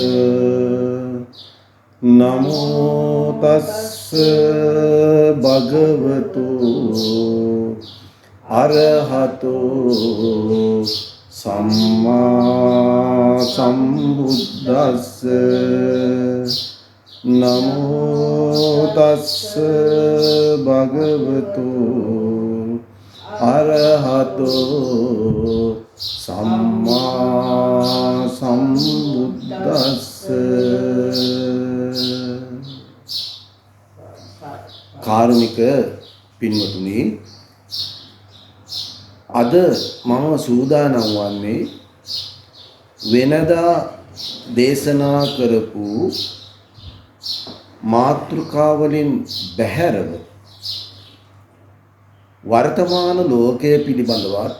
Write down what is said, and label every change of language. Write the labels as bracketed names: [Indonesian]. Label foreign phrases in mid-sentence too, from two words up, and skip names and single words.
[Pali] නමෝ තස්ස භගවතු අරහතෝ සම්මා සම්බුද්දස්ස. නමෝ තස්ස භගවතු අරහතෝ සම්මා සම්බුද්දස්ස. [Sinhala] කාරුණික පින්වතුනි, අද මම සූදානම් වන්නේ වෙනදා දේශනා කරපු මාතෘකාවලින් බැහැරව වර්තමාන ලෝකය පිළිබඳව,